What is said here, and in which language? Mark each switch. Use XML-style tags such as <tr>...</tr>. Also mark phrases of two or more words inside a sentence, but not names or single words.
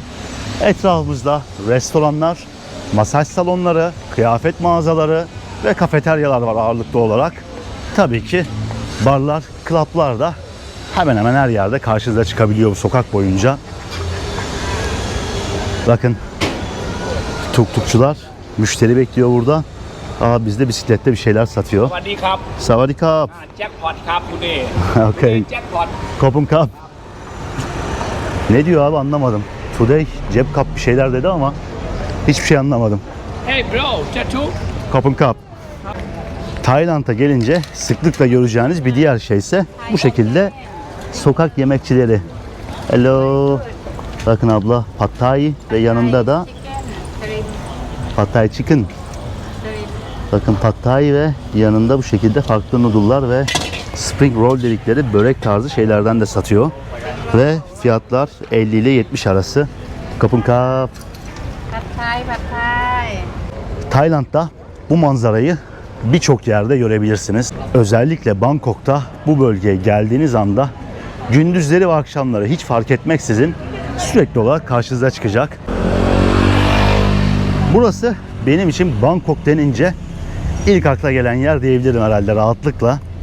<tr>Etrafımızda restoranlar, masaj salonları, kıyafet mağazaları ve kafeteryalar var ağırlıklı olarak. tabii ki barlar, klaplar da hemen hemen her yerde karşınıza çıkabiliyor bu sokak boyunca. Bakın tuktukçular müşteri bekliyor burada. Aa, bizde bisiklette bir şeyler satıyor.</tr> <th>สวัสดีครับ Savadikap. แจ็คพอตครับคุณเด</th> <en>Okay.</en> <th>แจ็คพอต ขอบคุณครับ.</th> <tr>Ne diyor abi, anlamadım. Today cep kap bir şeyler dedi ama hiçbir şey anlamadım.</tr> <en>Hey bro จะชุบ</en> <th>ขอบคุณครับ.</th> <tr>Tayland'a gelince sıklıkla göreceğiniz bir diğer şey ise bu şekilde sokak yemekçileri.</tr> <en>Hello.</en> <tr>Bakın abla, pad thai ve yanında da pad thai chicken. Bakın pad thai ve yanında bu şekilde farklı noodle'lar ve</tr> <en>spring roll</en> <tr>dedikleri börek tarzı şeylerden de satıyor. Ve fiyatlar 50 ile 70 arası.</tr> <th>ขอบคุณครับ. ผัดไทยผัดไทย</th> <tr>Tayland'da bu manzarayı birçok yerde görebilirsiniz. Özellikle Bangkok'ta bu bölgeye geldiğiniz anda gündüzleri ve akşamları hiç fark etmeksizin sürekli olarak karşınıza çıkacak. Burası benim için Bangkok denince ilk akla gelen yer diyebilirim herhalde rahatlıkla.</tr>